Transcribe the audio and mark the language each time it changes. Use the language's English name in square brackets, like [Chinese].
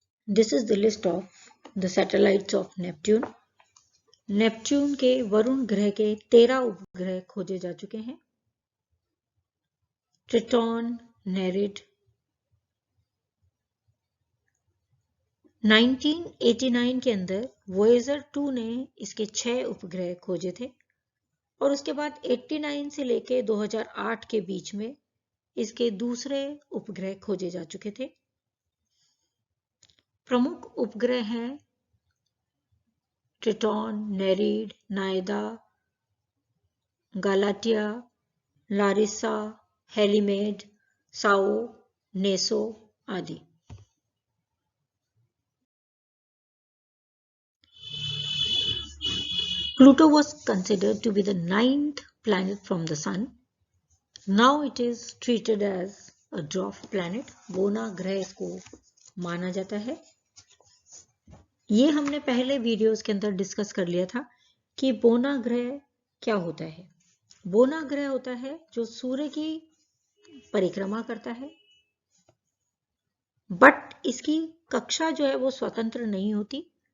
[English] This is the list of the satellites of Neptune. [Hindi] Neptune के वरुण ग्रह के 13 उपग्रह खोजे जा चुके हैं। ट्रिटॉन, नेरिड। 1989 के अंदर वोएजर 2 ने इसके 6 उपग्रह खोजे थे और उसके बाद 89 से लेके 2008 के बीच में इसके दूसरे उपग्रह खोजे जा चुके थे। प्रमुख उपग्रह हैं ट्रिटॉन, नेरिड, नायदा, गालाटिया, लारिसा, हेलीमेड, साओ, नेसो आदि। [English] Pluto was considered to be the 9th planet from the Sun. Now it is treated as a dwarf planet. [Hindi] बोना ग्रह इसको माना जाता है। ये हमने पहले वीडियोस के अंदर डिस्कस कर लिया था कि बोना ग्रह क्या होता है। बोना ग्रह होता है जो सूर्य की परिक्रमा करता है, बट इसकी कक्षा जो है वो स्वतंत्र नहीं होती।